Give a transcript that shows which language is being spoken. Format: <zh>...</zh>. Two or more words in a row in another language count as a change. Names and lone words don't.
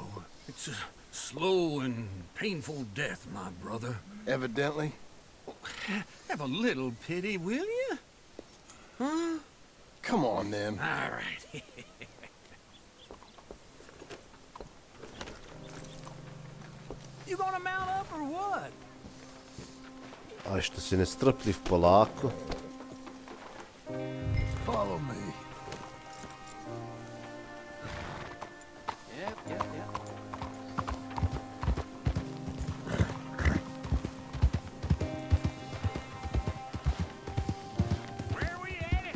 <en>It's a slow and painful death, my brother. Evidently. Have a little pity, will you? Huh? Come on, then. All right. You gonna mount up or what?</en> <sr>Aj što si nestrpljiv, polako.</sr> <en>Follow me. Yep. Where are we headed?</en>